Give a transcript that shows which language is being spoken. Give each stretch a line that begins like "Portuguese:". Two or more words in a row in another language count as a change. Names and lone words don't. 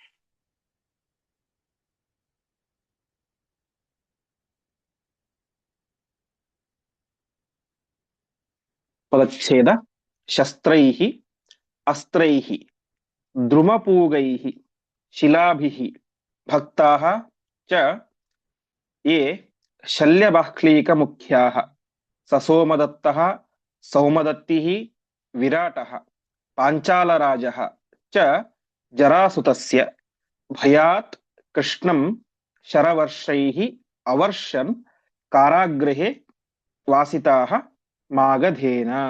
Sanskrit: ಪದಚ್ಛೇದ ಶಸ್ತ್ರೈಃ ಅಸ್ತ್ರೈಃ ದ್ರುಮಪೂಗೈಃ ಶಿಲಾಭಿಃ ಭಕ್ತಾಃ ಚ ಯೇ ಶಲ್ಯಬಾಹ್ಲೀಕಮುಖ್ಯಾಃ ಸಸೋಮದತ್ತಃ ಸೌಮದತ್ತಿಃ ವಿರಾಟಃ ಪಾಂಚಾಲರಾಜಃ ಚ ಜರಾಸುತಸ್ಯ ಭಯಾತ್ ಕೃಷ್ಣಂ ಶರವರ್ಷೈಃ ಅವರ್ಷನ್ ಕಾರಾಗೃಹೇ ವಾಸಿತಾಃ ಮಾಗಧೇನ.